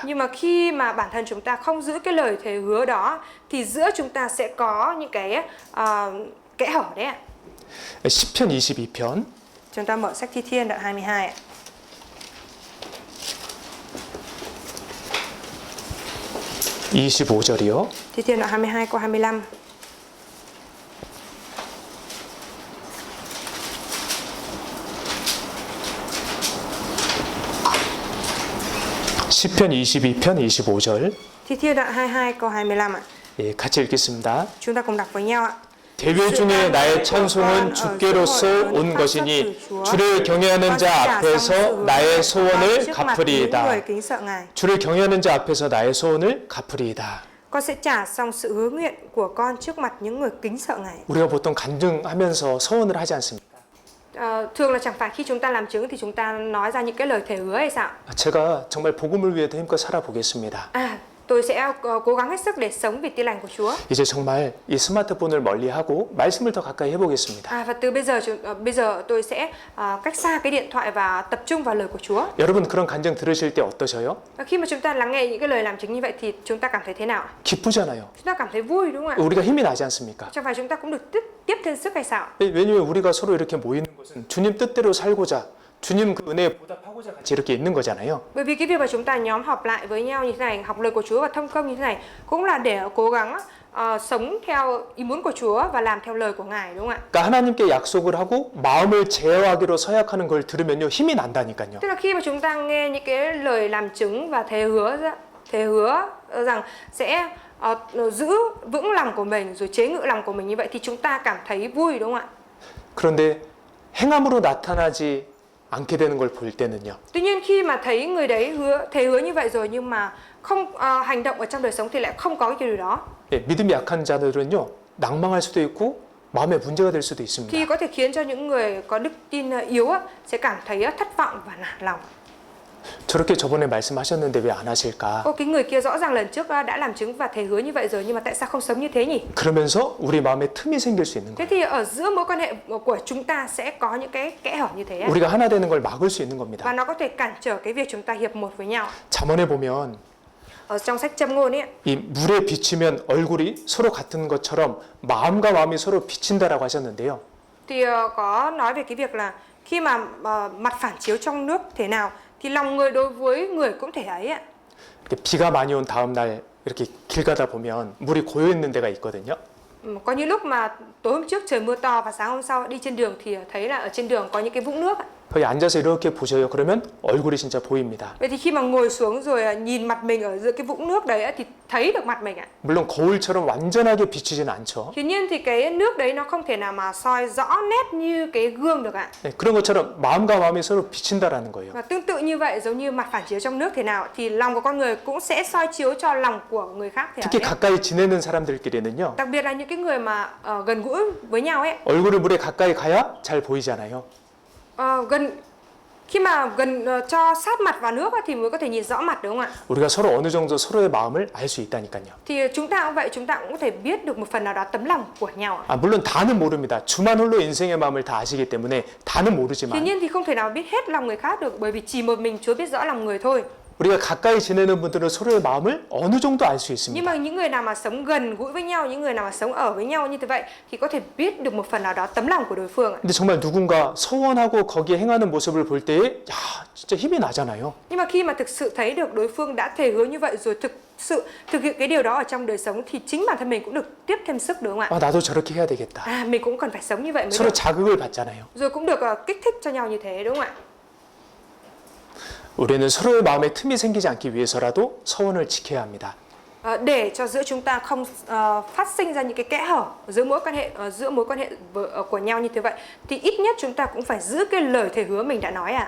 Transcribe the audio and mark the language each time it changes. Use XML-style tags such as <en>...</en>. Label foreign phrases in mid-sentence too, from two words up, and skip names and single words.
<vi>Nhưng mà khi mà bản thân chúng ta không giữ cái lời thề hứa đó thì giữa chúng ta sẽ có những cái kẽ hở đấy ạ.</vi> <ko>시편 22편</ko> <vi>Chúng ta mở sách Thi Thiên đoạn 22 ạ.</vi> <ko>(25절이요)</ko> <vi>Thi Thiên đoạn 22 câu 25.</vi> <ko>시편 22편 25절.</ko> <vi>Thi Thiên đoạn 22 câu 25 ạ.</vi> <ko>예, 같이 읽겠습니다.</ko> <vi>Chúng ta cùng đọc với nhau ạ.</vi> <ko>대회 중에 나의 찬송은 주께로서 온 것이니 주를 경외하는 자 앞에서 나의 소원을 갚으리이다. 주를 경외하는 자 앞에서 나의 소원을 갚으리이다.</ko> <vi>Con sẽ trả xong sự hứa nguyện của con trước mặt những người kính sợ Ngài.</vi> <ko>우리가 보통 간증하면서 소원을 하지 않습니까?</ko> <vi>Thường là chẳng phải khi chúng ta làm chứng thì chúng ta nói ra những cái lời thề hứa hay sao?</vi> <ko>제가 정말 복음을 위해 힘껏 살아보겠습니다.</ko> <vi>Tôi sẽ cố gắng hết sức để sống vì tin lành của Chúa.</vi> <ko>이제 정말 이 스마트폰을 멀리하고 말씀을 더 가까이 해보겠습니다.</ko> <vi>Và từ bây giờ tôi sẽ cách xa cái điện thoại và tập trung vào lời của Chúa.</vi> <ko>여러분 그런 간증 들으실 때 어떠셔요?</ko> <vi>Và khi mà chúng ta lắng nghe những cái lời làm chứng như vậy thì chúng ta cảm thấy thế nào?</vi> <ko>기쁘잖아요.</ko> <vi>Chúng ta cảm thấy vui đúng không ạ?</vi> <ko>우리가 힘이 나지 않습니까?</ko> <vi>Chẳng phải chúng ta cũng được tiếp thêm sức hay sao?</vi> <ko>왜냐하면 우리가 서로 이렇게 모이는 것은 주님 뜻대로 살고자 주님 그 은혜에 보답하고자 같이 이렇게 있는 거잖아요.</ko> <vi>Bởi vì cái việc mà chúng ta nhóm họp lại với nhau như thế này, học lời của Chúa và thông công như thế này cũng là để cố gắng sống theo ý muốn của Chúa và làm theo lời của Ngài đúng không ạ?</vi> <ko>그러니까 하나님께 약속을 하고 마음을 제어하기로 서약하는 걸 들으면요 힘이 난다니까요.</ko> <vi>Tức là khi mà chúng ta nghe những cái lời làm chứng và thề hứa rằng sẽ giữ vững lòng của mình rồi chế ngự lòng của mình như vậy thì chúng ta cảm thấy vui đúng không ạ?</vi> <ko>그런데 행함으로 나타나지 않게 되는 걸 볼 때는요.</ko> <vi>Tuy nhiên khi mà thấy người đấy thề hứa như vậy rồi nhưng mà không hành động ở trong đời sống thì lại không có cái điều đó.</vi> <ko>믿음이 약한 자들은요 낭망할 수도 있고 마음에 문제가 될 수도 있습니다.</ko> <vi>Thì có thể khiến cho những người có đức tin yếu sẽ cảm thấy thất vọng và nản lòng.</vi> <ko>저렇게 저번에 말씀하셨는데 왜 안 하실까?</ko> <vi>Cái người kia rõ ràng lần trước đã làm chứng và thề hứa như vậy rồi nhưng mà tại sao không sống như thế nhỉ?</vi> <ko>그러면서 우리 마음에 틈이 생길 수 있는</ko> <vi>Thế</vi> <ko>거예요.</ko> <vi>thì ở giữa mối quan hệ của chúng ta sẽ có những cái kẽ hở như thế.</vi> <ko>우리가 하나 되는 걸 막을 수 있는 겁니다.</ko> <vi>Và nó có thể cản trở cái việc chúng ta hiệp một với nhau.</vi> <ko>잠언에 보면</ko> <vi>Ở trong sách Châm ngôn ấy,</vi> <ko>이 물에 비치면 얼굴이 서로 같은 것처럼 마음과 마음이 서로 비친다라고 하셨는데요.</ko> <vi>thì có nói về cái việc là khi mà mặt phản chiếu trong nước thế nào thì lòng người đối với người cũng thể ấy ạ.</vi> <ko>이렇게 비가 많이 온 다음 날 이렇게 길 가다 보면 물이 고여 있는 데가 있거든요.</ko> <vi>Có những lúc mà tối hôm trước trời mưa to và sáng hôm sau đi trên đường thì thấy là ở trên đường có những cái vũng nước ạ.</vi> <ko>거기 앉아서 이렇게 보셔요. 그러면 얼굴이 진짜 보입니다.</ko> <vi>Vậy thì khi mà ngồi xuống rồi nhìn mặt mình ở giữa cái vũng nước đấy thì thấy được mặt mình ạ.</vi> <ko>물론 거울처럼 완전하게 비치지는 않죠.</ko> <vi>Tuy nhiên thì cái nước đấy nó không thể nào mà soi rõ nét như cái gương được ạ.</vi> <ko>네, 그런 것처럼 마음과 마음이 서로 비친다라는 거예요.</ko> <vi>Và tương tự như vậy, giống như mặt phản chiếu trong nước thế nào thì lòng của con người cũng sẽ soi chiếu cho lòng của người khác thế</vi> <ko>특히</ko> <vi>ấy.</vi> <ko>가까이 지내는 사람들끼리는요.</ko> <vi>Đặc biệt là những cái người mà gần gũi với nhau ấy.</vi> <ko>얼굴을 물에 가까이 가야 잘 보이잖아요.</ko> <vi>Khi mà cho sát mặt vào nước thì mới có thể nhìn rõ mặt đúng không ạ?</vi> <ko>우리가 서로 어느 정도 서로의 마음을 알 수 있다니까요.</ko> <vi>Thì chúng ta cũng vậy, chúng ta cũng có thể biết được một phần nào đó tấm lòng của nhau.</vi> <ko>물론 다는 모릅니다. 주만 홀로 인생의 마음을 다 아시기 때문에 다는</ko> <vi>Tuy</vi> <ko>모르지만</ko> <vi>nhiên thì không thể nào biết hết lòng người khác được bởi vì chỉ một mình Chúa biết rõ lòng người thôi.</vi> <ko>우리가 가까이 지내는 분들은 서로의 마음을 어느 정도 알 수</ko> <vi>Nhưng</vi> <ko>있습니다.</ko> <vi>mà những người nào mà sống gần gũi với nhau, những người nào mà sống ở với nhau như thế vậy thì có thể biết được một phần nào đó tấm lòng của đối phương ạ.</vi> <ko>근데 정말 누군가 서원하고 거기에 행하는 모습을 볼 때에 야, 진짜 힘이 나잖아요.</ko> <vi>Nhưng mà khi mà thực sự thấy được đối phương đã thề hứa như vậy rồi thực hiện cái điều đó ở trong đời sống thì chính bản thân mình cũng được tiếp thêm sức đúng không ạ?</vi> <ko>나도 저렇게 해야 되겠다.</ko> <vi>Mình cũng cần phải sống như vậy mới</vi> <ko>서로</ko> <vi>được.</vi> <ko>자극을 받잖아요.</ko> <vi>Rồi cũng được kích thích cho nhau như thế đúng không ạ?</vi> <ko>우리는 서로의 마음에 틈이 생기지 않기 위해서라도 서원을 지켜야 합니다.</ko> <vi>Để cho giữa chúng ta không phát sinh ra những cái kẽ hở giữa mối quan hệ của nhau như thế vậy thì ít nhất chúng ta cũng phải giữ cái lời thề hứa mình đã nói à.</vi>